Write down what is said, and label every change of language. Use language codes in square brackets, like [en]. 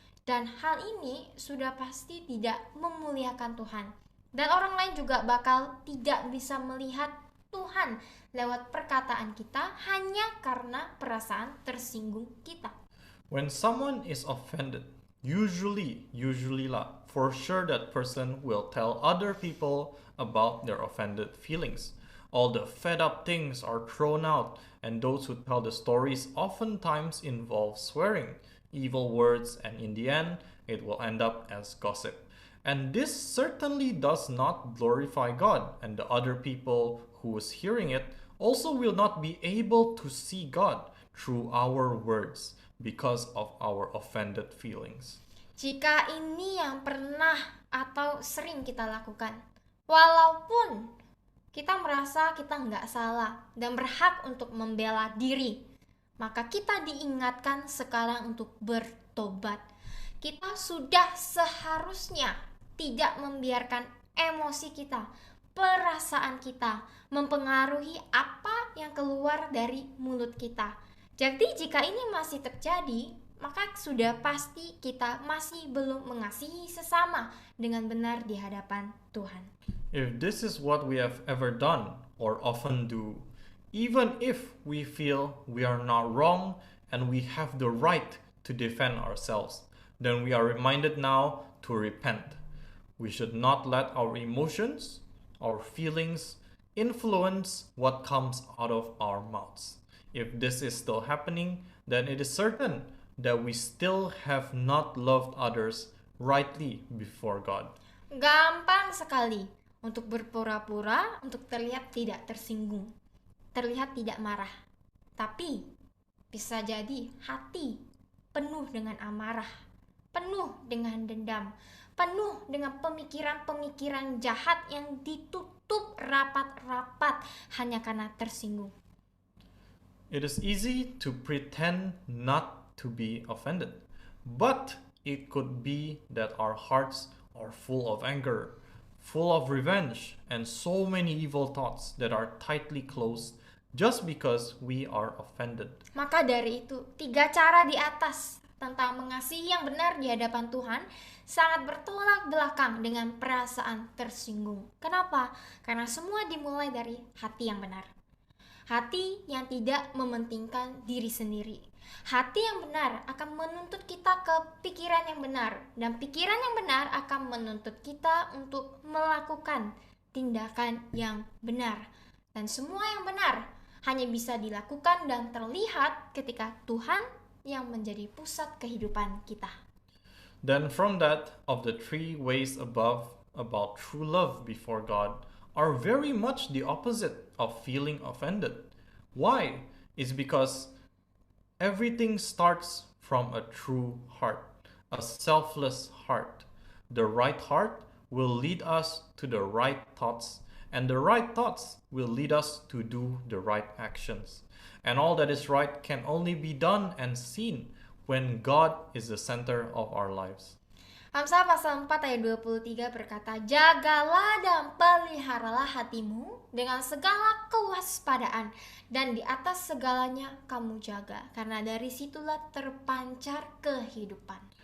[id] Dan hal ini sudah pasti tidak memuliakan Tuhan. Dan orang lain juga bakal tidak bisa melihat Tuhan lewat perkataan kita hanya karena perasaan tersinggung kita. [en] When someone is offended, usually lah, for sure that person will tell other people about their offended feelings. All the fed up things are thrown out, and those who tell the stories oftentimes involve swearing, evil words, and in the end, it will end up as gossip. And this certainly does not glorify God, and the other people who is hearing it also will not be able to see God through our words because of our offended feelings. [id] Jika ini yang pernah atau sering kita lakukan, walaupun kita merasa kita nggak salah dan berhak untuk membela diri, maka kita diingatkan sekarang untuk bertobat. Kita sudah seharusnya tidak membiarkan emosi kita, perasaan kita mempengaruhi apa yang keluar dari mulut kita. Jadi jika ini masih terjadi, maka sudah pasti kita masih belum mengasihi sesama dengan benar di hadapan Tuhan. [en] If this is what we have ever done or often do, even if we feel we are not wrong and we have the right to defend ourselves, then we are reminded now to repent. We should not let our emotions, our feelings, influence what comes out of our mouths. If this is still happening, then it is certain that we still have not loved others rightly before God. [id] Gampang sekali untuk berpura-pura untuk terlihat tidak tersinggung, terlihat tidak marah. Tapi bisa jadi hati penuh dengan amarah, penuh dengan dendam, penuh dengan pemikiran-pemikiran jahat yang ditutup rapat-rapat hanya karena tersinggung. [en] It is easy to pretend not to be offended, but it could be that our hearts are full of anger, full of revenge, and so many evil thoughts that are tightly closed just because we are offended. [id] Maka dari itu, 3 cara di atas tentang mengasihi yang benar di hadapan Tuhan sangat bertolak belakang dengan perasaan tersinggung. Kenapa? Karena semua dimulai dari hati yang benar. Hati yang tidak mementingkan diri sendiri. Hati yang benar akan menuntut kita ke pikiran yang benar, dan pikiran yang benar akan menuntut kita untuk melakukan tindakan yang benar. Dan semua yang benar hanya bisa dilakukan dan terlihat ketika Tuhan yang menjadi pusat kehidupan kita. [en] Then from that, of the 3 ways above about true love before God are very much the opposite of feeling offended. Why? It's because everything starts from a true heart, a selfless heart. The right heart will lead us to the right thoughts, and the right thoughts will lead us to do the right actions. And all that is right can only be done and seen when God is the center of our lives. [id] Amsal pasal 4 ayat 23 berkata, "Jagalah dan peliharalah hatimu dengan segala kewaspadaan, dan di atas segalanya kamu jaga, karena dari situlah terpancar kehidupan."